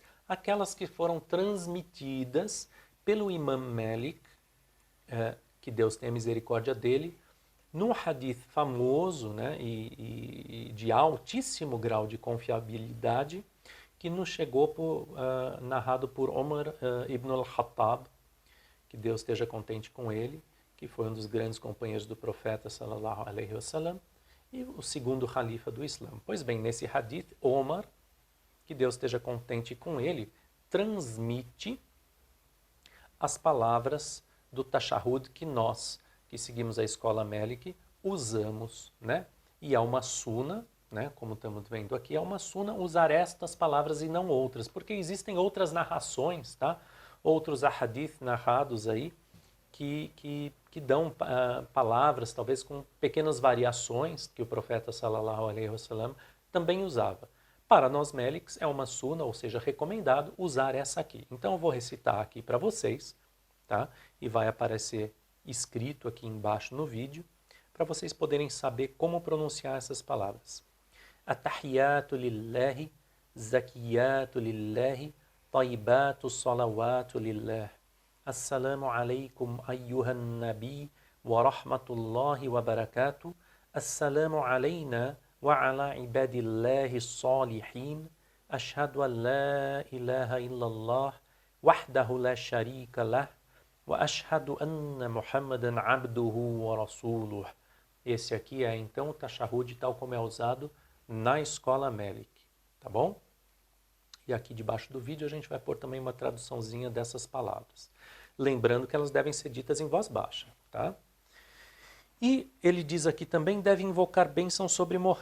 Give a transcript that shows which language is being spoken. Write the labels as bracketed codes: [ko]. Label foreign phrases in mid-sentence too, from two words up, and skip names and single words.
[pt] Aquelas que foram transmitidas pelo Imam Malik, que Deus tenha misericórdia dele, num hadith famoso, né, e de altíssimo grau de confiabilidade, que nos chegou narrado por Omar ibn al-Khattab, que Deus esteja contente com ele, que foi um dos grandes companheiros do profeta [ar] صلى الله عليه وسلم, [pt] e o segundo califa do Islã. Pois bem, nesse hadith, Omar, que Deus esteja contente com ele, transmite as palavras do tashahhud que nós, que seguimos a escola Malik, usamos, né? E é uma suna, né? Como estamos vendo aqui, é uma suna usar estas palavras e não outras, porque existem outras narrações, tá? Outros ahadith narrados aí, que dão palavras, talvez com pequenas variações, que o profeta [ar] صلى الله عليه وسلم [pt] também usava. Para nós Maliks é uma suna, ou seja, recomendado usar essa aqui. Então eu vou recitar aqui para vocês, tá? E vai aparecer escrito aqui embaixo no vídeo, para vocês poderem saber como pronunciar essas palavras. [ar] التحيات لله، الزاكيات لله، الطيبات الصلوات لله. السلام عليكم أيها النبي ورحمة الله وبركاته السلام علينا وعلى عباد الله الصالحين أشهد أن لا إله إلا الله وحده لا شريك له وأشهد أن محمدا عبده ورسوله. [pt] Esse aqui é então o tashahhud tal como é usado na escola Malik, tá bom? E aqui debaixo do vídeo a gente vai pôr também uma traduçãozinha dessas palavras. Lembrando que elas devem ser ditas em voz baixa, tá? E ele diz aqui também, deve invocar bênção sobre Muhammad.